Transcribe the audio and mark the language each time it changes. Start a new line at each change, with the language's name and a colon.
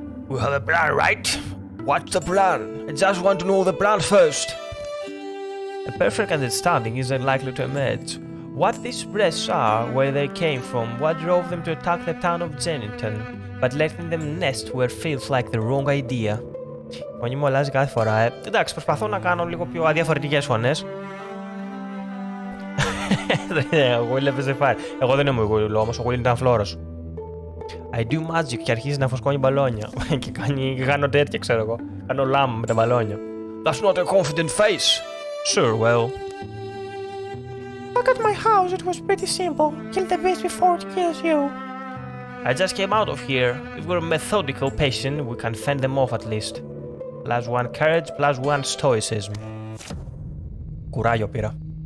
English: We have a plan, right? What's the plan? I just want to know the plan first. A perfect understanding isn't likely to emerge. What these breaths are, where they came from, what drove them to attack the town of Jennington, but letting them nest where feels like the wrong idea.
Greek: Η φωνή μου αλλάζει κάθε φορά, Εντάξει, προσπαθώ να κάνω λίγο πιο αδιαφορετικές φωνές. Ο Will έπαιζε φάρι. Εγώ δεν είμαι ο Will όμως, ο Will ήταν φλόρος.
English: I do magic
Greek: και αρχίζει να φωσκώνει μπαλόνια. Και κάνω τέτοια, ξέρω εγώ. Κάνω λάμα με τα μπαλόνια.
English: That's not a confident face. Sure, well. Back at my house it was pretty simple. Kill the beast before it kills you. I just came out of here. If we're methodical patient, we can fend them off at least. +1 courage, +1 stoicism.
Greek: Κουράγιο πήρα.